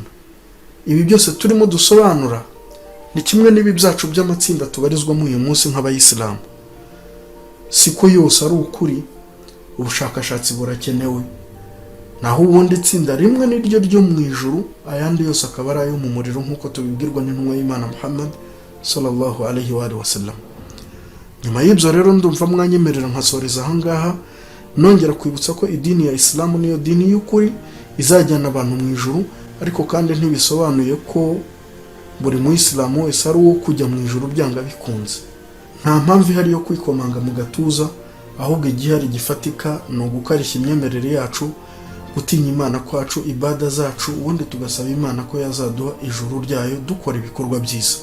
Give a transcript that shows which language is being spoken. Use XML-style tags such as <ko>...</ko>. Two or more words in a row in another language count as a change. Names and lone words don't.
<rw>Ibi byose turimo dusobanura ni kimwe n'ibi byacu by'amatsinda tubarizwamo uyu munsi nk'abayisilamu. Siko yose ari ukuri, ubushakashatsi burakenewe. Naho ubundi tsinda rimwe niryo ryo mu ijuru, ayandi yose akaba ari ayo mu muriro, nk'uko tubibwirwa n'intumwa y'Imana Muhammad</rw> <ar>صلى الله عليه وسلم.</ar> <rw>Nyuma y'ibyo rero ndumva mwanyemerera nkasoreza aha ngaha, nongera kwibutsa ko idini ya Islamu niyo dini y'ukuri izajyana abantu mu ijuru, ariko kandi ntibisobanuye ko buri muyisilamu wese ari uwo kujya mu ijuru byanga bikunze. Nta mpamvu ihari yo kwikomanga mu gatuza, ahubwo igihari gifatika ni ugukarishya imyemerere yacu, gutinya Imana kwacu, ibada zacu, ubundi tugasaba Imana ko yazaduha ijuru ryayo dukora ibikorwa byiza.</rw>